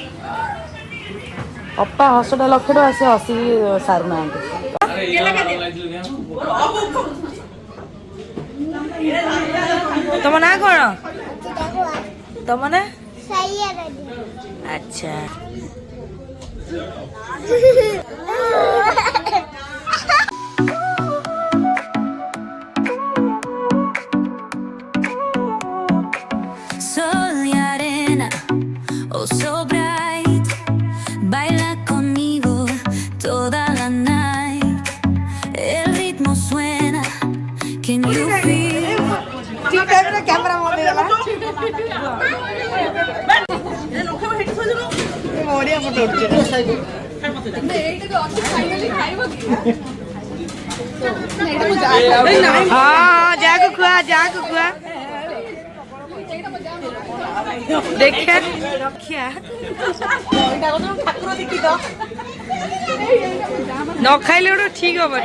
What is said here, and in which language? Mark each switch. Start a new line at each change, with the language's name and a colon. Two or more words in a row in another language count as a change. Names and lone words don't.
Odia: ହଁ ଶୁଣ ଅପା ହସଟା ଲକ୍ଷେ ଟଙ୍କା ସେ ହସି ସାରୁନାହାନ୍ତି। ତମ ନାଁ କଣ? ତମ ନାଁ? ଆଚ୍ଛା।
Spanish: Sol y arena,
English: oh so bright,
Spanish: baila conmigo toda la night. El ritmo suena,
English: can you feel?
Odia: କ୍ୟାମେରା ବନ୍ଦ ହେଇଗଲା। ବଢିଆ ଫଟୋ ଉଠୁଛି। ହଁ ଯାହାକୁ ଖୁଆ ଯାହାକୁ ଖୁଆ ଦେଖିଆ ରଖିଆ ନ ଖାଇଲେ ଗୋଟେ ଠିକ ହବନି।